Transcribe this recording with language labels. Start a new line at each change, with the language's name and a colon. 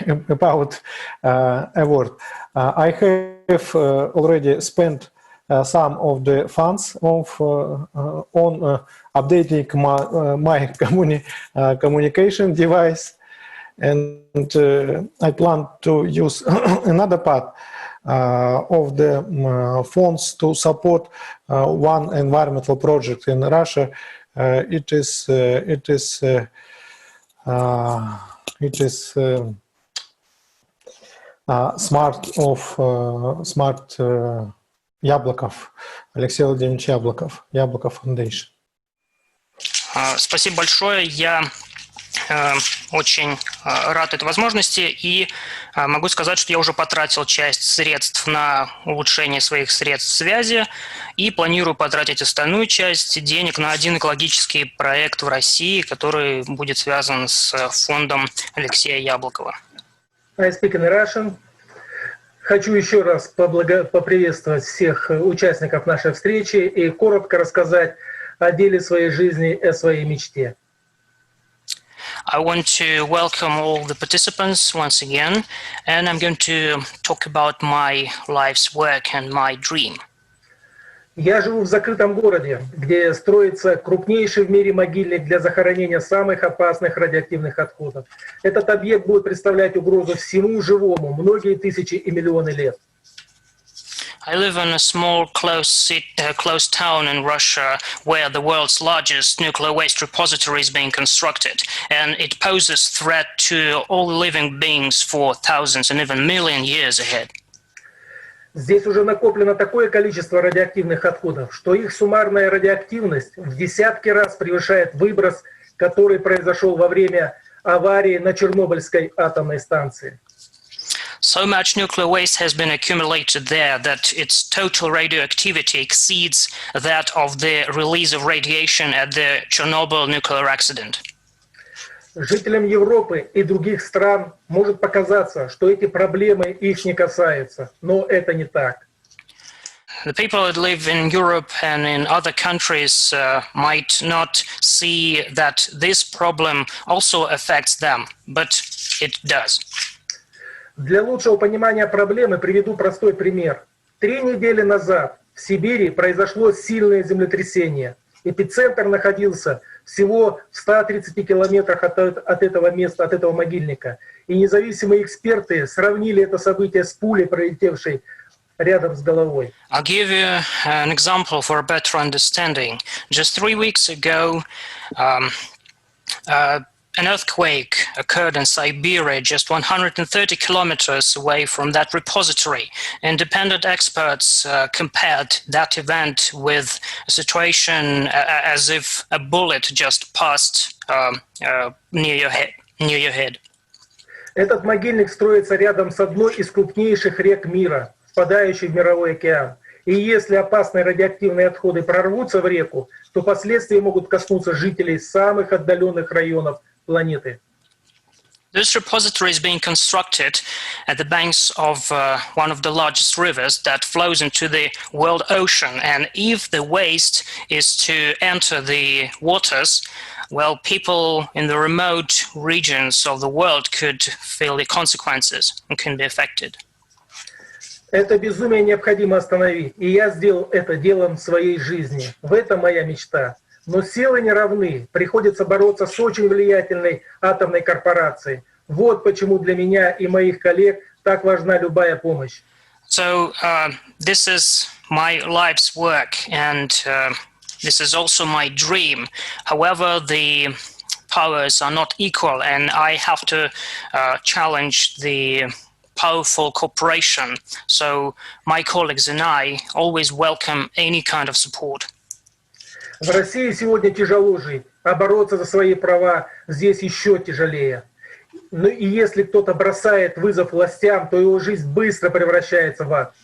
English: About award, I have already spent some of the funds on updating my communication device, and I plan to use another part of the funds to support one environmental project in Russia. It is smart Яблоков, Алексей Владимирович Яблоков, Яблоков Foundation.
Russian: Спасибо большое. Я очень рад этой возможности и могу сказать, что я уже потратил часть средств на улучшение своих средств связи и планирую потратить остальную часть денег на один экологический проект в России, который будет связан с фондом Алексея Яблокова.
English: I speak in Russian.
Russian: Хочу еще раз поприветствовать всех участников нашей встречи и коротко рассказать о деле своей жизни и о своей мечте.
English: I want to welcome all the participants once again, and I'm going to talk about my life's work and my dream.
Russian: Я живу в закрытом городе, где строится крупнейший в мире могильник для захоронения самых опасных радиоактивных отходов. Этот объект будет представлять угрозу всему живому многие тысячи и миллионы лет.
English: I live in a small close town in Russia where the world's largest nuclear waste repository is being constructed, and it poses threat to all living beings for thousands and even million years ahead.
Russian: Здесь уже накоплено такое количество радиоактивных отходов, что их суммарная радиоактивность в десятки раз превышает выброс, который произошел во время аварии на Чернобыльской атомной станции.
English: So much nuclear waste has been accumulated there that its total radioactivity exceeds that of the release of radiation at the Chernobyl nuclear accident.
Russian: Жителям Европы и других стран может показаться, что эти проблемы их не касаются, но это не так.
English: The people that live in Europe and in other countries might not see that this problem also affects them, but it does.
Russian: Для лучшего понимания проблемы приведу простой пример. 3 недели назад в Сибири произошло сильное землетрясение. Эпицентр находился всего в 130 километрах от этого места, от этого могильника. И независимые эксперты сравнили это событие с пулей, пролетевшей рядом с головой.
English: I'll give you an example for a better understanding. Just 3 weeks ago, an earthquake occurred in Siberia, just 130 kilometers away from that repository. Independent experts compared that event with a situation as if a bullet just passed near your head.
Russian: Этот могильник строится рядом с одной из крупнейших рек мира, впадающей в мировой океан. И если опасные радиоактивные отходы прорвутся в реку, то последствия могут коснуться жителей самых отдаленных районов планеты.
English: This repository is being constructed at the banks of one of the largest rivers that flows into the world ocean. And if the waste is to enter the waters, well, people in the remote regions of the world could feel the consequences and can be affected.
Russian: Это безумие необходимо остановить. И я сделал это делом своей жизни. В этом моя мечта. Но силы не равны, приходится бороться с очень влиятельной атомной корпорацией. Вот почему для меня и моих коллег так важна любая помощь.
English: So this is my life's work, and this is also my dream. However, the powers are not equal, and I have to challenge the powerful cooperation. So my colleagues and I always welcome any kind of support.
Russian: В России сегодня тяжело жить, а бороться за свои права здесь еще тяжелее. Ну и если кто-то бросает вызов властям, то его жизнь быстро превращается в ад.